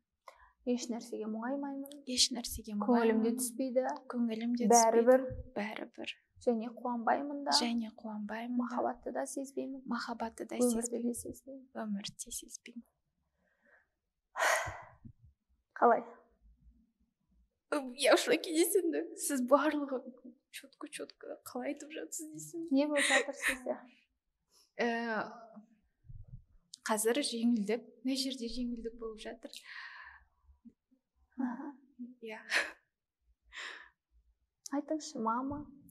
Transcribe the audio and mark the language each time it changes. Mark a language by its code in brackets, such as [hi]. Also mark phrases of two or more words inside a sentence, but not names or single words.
[kk] Еш нәрсеге мұңаймаймын. Көңілімде түспейді. Бәрібір. Және қуанбаймын да. Махаббатты да сезбеймін. Өмірде сезбеймін. Қалай? [ru] Я в шоке [kk] десеңді. Сіз барлығы четко қалай айтып жатсыз дейсің. Не болып жатыр сізде? Қазір жеңілдік. Мына жерде жеңілдік болып жатыр. Айтыңызшы, мама.